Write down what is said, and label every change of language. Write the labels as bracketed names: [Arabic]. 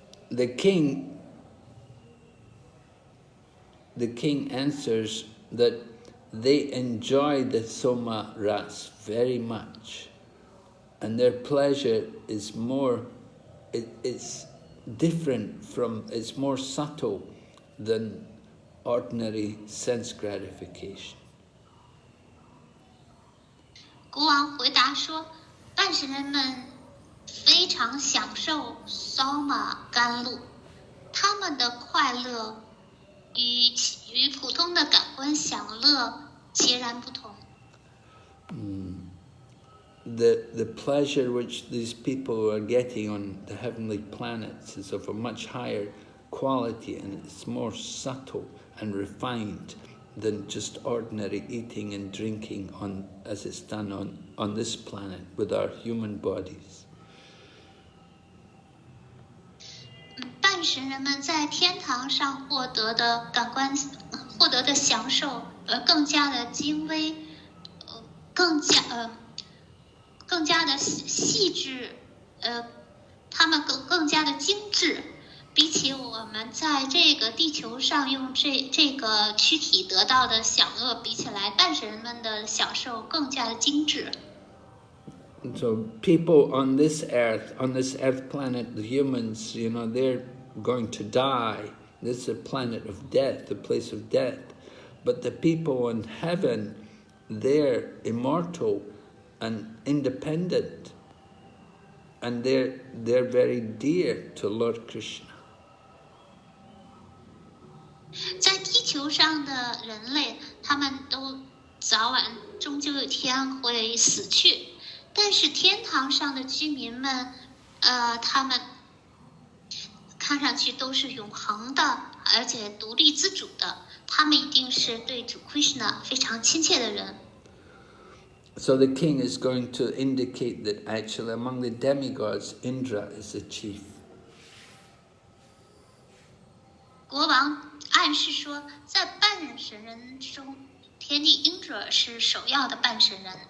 [English] The king answers that they enjoy the soma ras very much, and their pleasure is it's different it's more subtle than ordinary sense gratification. [Chinese] 国王回答说，半神人们非常享受 soma 甘露，他们的快乐与普通的感官享乐截然不同。 [English] The pleasure which these people are getting on the heavenly planets is of a much higher quality, and it's more subtle and refined than just ordinary eating and drinking as it's done on this planet with our human bodies. [Chinese] 半神人们在天堂上获得的享受，更加的精微，更加的细致，他们更加的精致，比起我们在这个地球上用这个躯体得到的享乐比起来，半神人们的享受更加的精致。 [English] So people on this earth planet, the humans, they're going to die. This is a planet of death, a place of death. But the people in heaven, they're immortal and independent, and they're very dear to Lord Krishna. [Chinese] 球上的人类，他们都早晚终究有一天会死去，但是天堂上的居民们，他们看上去都是永恒的，而且独立自主的，他们一定是对主 Krishna 非常亲切的人。 [English] So the king is going to indicate that actually among the demigods, Indra is the chief. [Chinese] 国王暗示说，在半神人中，天帝 Indra 是首要的半神人。